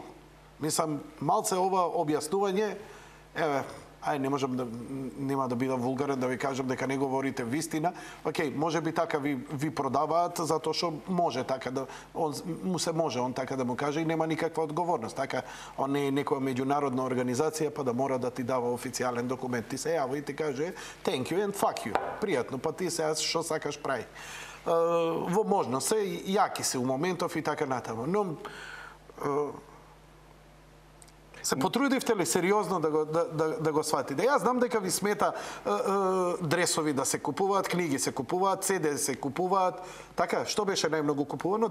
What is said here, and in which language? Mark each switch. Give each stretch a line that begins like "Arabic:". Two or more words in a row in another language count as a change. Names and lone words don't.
Macedonian: Мислам, малце ова објаснување, нема да бидам вулгарен да ви кажам дека не говорите вистина. Океј, може би така ви продаваат затоа што може така да му се може он така да му каже и нема никаква одговорност. Така он не е некоја меѓународна организација па да мора да ти дава официјален документ. Ти се јава и ти каже
English: thank you and fuck you.
Macedonian: Пријатно, па ти се што сакаш прави. Во можност се јаки се у моментов и така натаму. Но се потрудивте ли сериозно да го сватите? Јас знам дека ви смета дресови да се купуваат, книги се купуваат, CD се купуваат, така, што беше најмногу купувано?